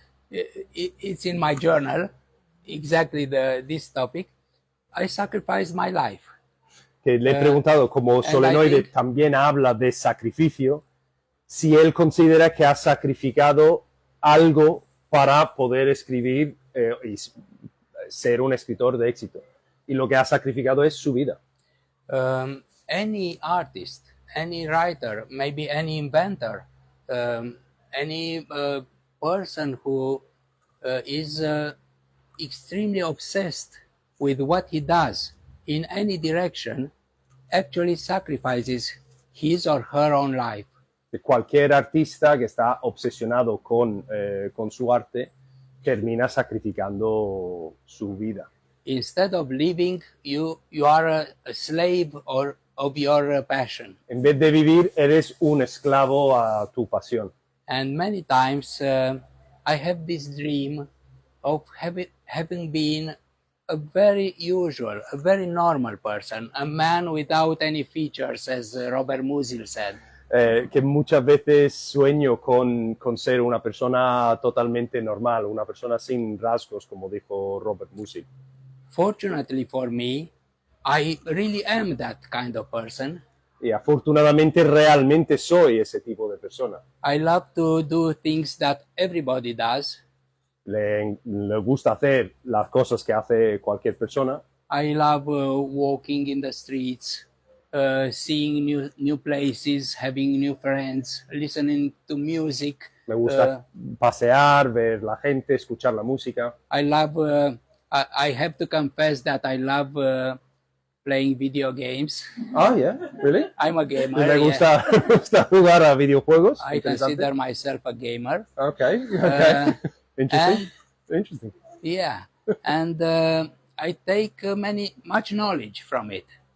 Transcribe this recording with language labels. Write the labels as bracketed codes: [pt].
[en] It's in my journal, exactly this topic. I sacrificed my life. [es] Que le he preguntado, como Solenoide también habla de sacrificio, si él considera que ha sacrificado algo para poder escribir y ser un escritor de éxito. Y lo que ha sacrificado es su vida. [en] Any artist, any writer, maybe any inventor, any person who is extremely obsessed with what he does in any direction actually sacrifices his or her own life. [es] Cualquier artista que está obsesionado con su arte termina sacrificando su vida. [en] Instead of living, you are a slave of your passion. [es] En vez de vivir, eres un esclavo a tu pasión. [en] And many times I have this dream of having been a very usual, a very normal person, a man without any features, as Robert Musil said. [es] Que muchas veces sueño con ser una persona totalmente normal, una persona sin rasgos, como dijo Robert Musil. [en] Fortunately for me, I really am that kind of person. [es] Y afortunadamente realmente soy ese tipo de persona. [en] I love to do things that everybody does. [es] Le gusta hacer las cosas que hace cualquier persona. [en] I love walking in the streets, seeing new places, having new friends, listening to music. [es] Me gusta pasear, ver la gente, escuchar la música. [en] I love. I have to confess that I love playing video games. Oh, yeah, really? I'm a gamer. [es] Me gusta, me gusta jugar a videojuegos. [en] I consider myself a gamer. Okay. Interesting. Yeah, and I take much knowledge from it.